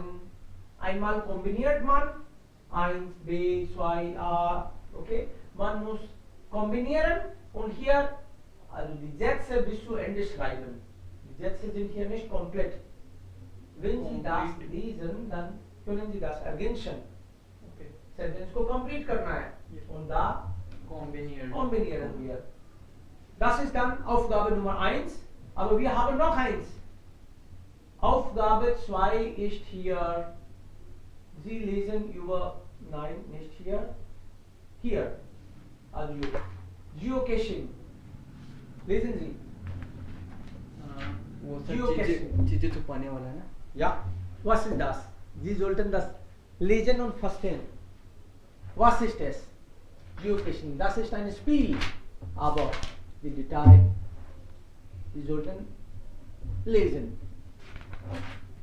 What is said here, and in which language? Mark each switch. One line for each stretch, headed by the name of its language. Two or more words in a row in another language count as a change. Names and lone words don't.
German: Einmal kombiniert man 1, B, 2, A. Okay? Man muss kombinieren und hier also die Sätze bis zu Ende schreiben. Die Sätze sind hier nicht komplett. Wenn Sie das lesen, dann können Sie das ergänzen. Okay.
Hindi: Sentence को complete करना है.
German: Und da kombinieren wir. Das ist dann Aufgabe Nummer 1. Aber wir haben noch eins. Aufgabe 2 ist hier. Sie lesen über, nein, nicht hier. Hier. Also Geocaching. Lesen Sie.
Hindi: वो सब Geocaching. चीजें छुपाने वाला है ना.
German: Ja. Was ist das? Sie sollten das lesen und verstehen. Was ist es? Geocaching. Das ist ein Spiel. Aber die Detail, Sie sollten lesen.